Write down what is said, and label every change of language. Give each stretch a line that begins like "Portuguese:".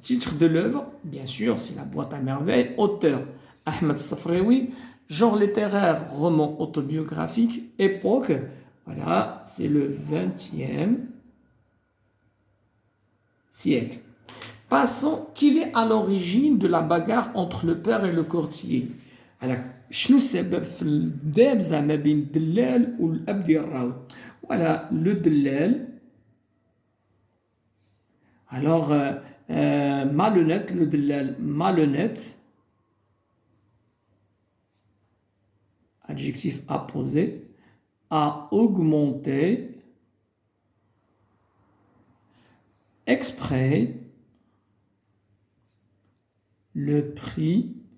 French: Titre de l'œuvre, bien sûr, c'est La boîte à merveilles. Auteur, Ahmed Safraoui. Genre littéraire, roman autobiographique. Époque, voilà, c'est le 20e siècle. Passons, qu'il est à l'origine de la bagarre entre le père et le courtier.
Arabic: Alors, شنو السبب في الدابزة ما بين الدلال والأب ديال الراوي.
French: Voilà, le دلال. Alors, malhonnête, le dellal malhonnête, adjectif apposé, a augmenté exprès le prix